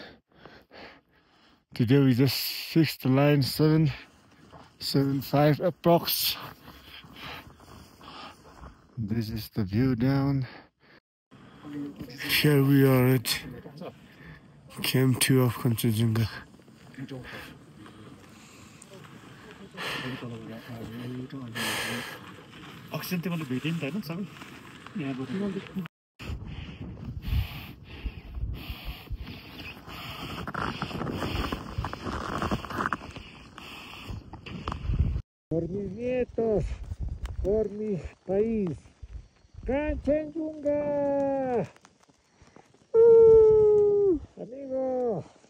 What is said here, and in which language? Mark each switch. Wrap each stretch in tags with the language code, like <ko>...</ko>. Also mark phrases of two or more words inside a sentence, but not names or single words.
<en>Today we just fixed the line 7.5 approx. This is the view down. Here we are at Camp 2 of Kanchenjunga.</en> <ne>अक्सिजन त्यो मैले भेटेँ नि त होइन सबै यहाँबाट</ne> <es>Por mis nietos, por mi país, Kanchenjunga, amigo.</es>